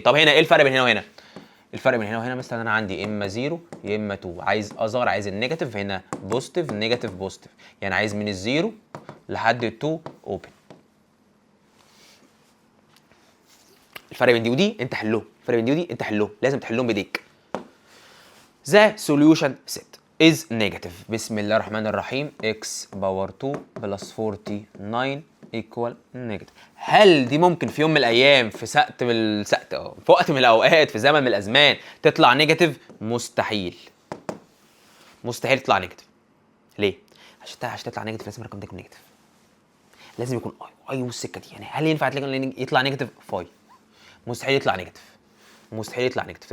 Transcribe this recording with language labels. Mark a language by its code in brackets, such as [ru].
[ar] طب هنا ايه الفرق بين هنا وهنا؟ الفرق بين هنا وهنا مثلا انا عندي اما 0 يا اما 2. عايز اصغر، عايز النيجاتيف. هنا بوزيتيف نيجاتيف بوزيتيف. يعني عايز من الزيرو لحد ال2 اوبن. الفرق بين دي ودي انت حلهم. لازم تحلهم بايديك. [en] The solution set is negative. [ar] بسم الله الرحمن الرحيم. x باور 2 بلس 49 equal negative. هل دي ممكن في يوم من الايام في وقت من الاوقات في زمن من الازمان تطلع نيجاتيف؟ مستحيل تطلع نيجاتيف. ليه؟ عشان تطلع نيجاتيف لازم الرقم ده يكون نيجاتيف. لازم يكون اي والسكه دي. يعني هل ينفع يطلع نيجاتيف؟ فاي. مستحيل يطلع نيجاتيف.